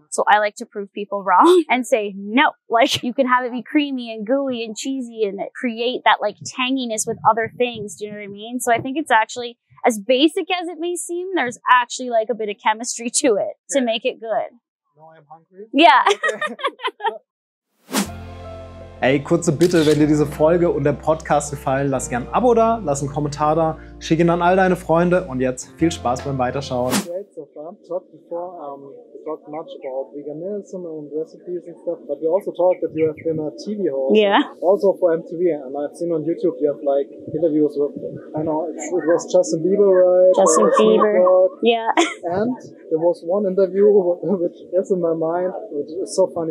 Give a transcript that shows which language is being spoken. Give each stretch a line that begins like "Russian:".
English: So I like to prove people wrong and say, no, like you can have it be creamy and gooey and cheesy and create that like tanginess with other things. Do you know what I mean? So I think it's actually, as basic as it may seem, there's actually like a bit of chemistry to it to make it good. Now I'm hungry. Yeah.
German: Ey, kurze Bitte, wenn dir diese Folge und der Podcast gefallen, lass gerne ein Abo da, lass einen Kommentar da, schick ihn an all deine Freunde und jetzt viel Spaß beim Weiterschauen.
English: Great so far. Talked before, we talked much about veganism and recipes and stuff, but we also talked that you have been a TV host. Yeah. Also for MTV, and I've seen on YouTube you have like interviews with, I know, it was Justin Bieber, right? Justin Bieber. Yeah. And there was one interview which is in my mind, which is so funny.